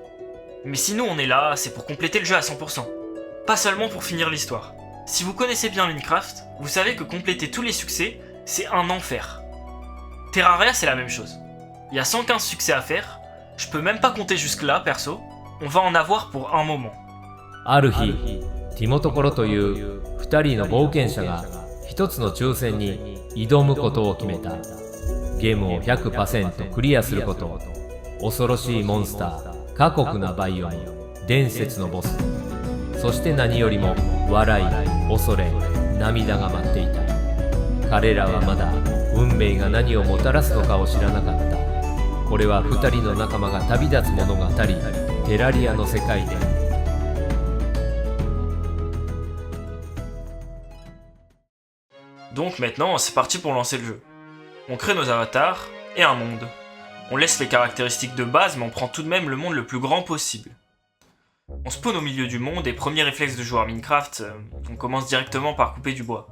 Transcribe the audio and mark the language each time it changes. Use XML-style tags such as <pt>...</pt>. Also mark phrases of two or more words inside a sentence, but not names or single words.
<fr>Mais si nous on est là, c'est pour compléter le jeu à 100%. Pas seulement pour finir l'histoire. Si vous connaissez bien Minecraft, vous savez que compléter tous les succès, c'est un enfer. Terraria c'est la même chose. Il y a 115 succès à faire, je peux même pas compter jusque là perso, on va en avoir pour un moment.</fr> <ja>ある日、ティモトコロという2人の冒険者が一つの抽選に挑むことを決めた。ゲームを 100% クリアすること、恐ろしいモンスター、過酷なバイオム、伝説のボス、そして何よりも笑い、恐れ、涙が待っていた。彼らはまだ運命が何をもたらすのかを知らなかった。これは2人の仲間が旅立つ物語、テラリアの世界で。</ja> <fr>Donc maintenant, c'est parti pour lancer le jeu. On crée nos avatars et un monde. On laisse les caractéristiques de base, mais on prend tout de même le monde le plus grand possible. On spawn au milieu du monde et premier réflexe de joueur Minecraft, on commence directement par couper du bois.</fr>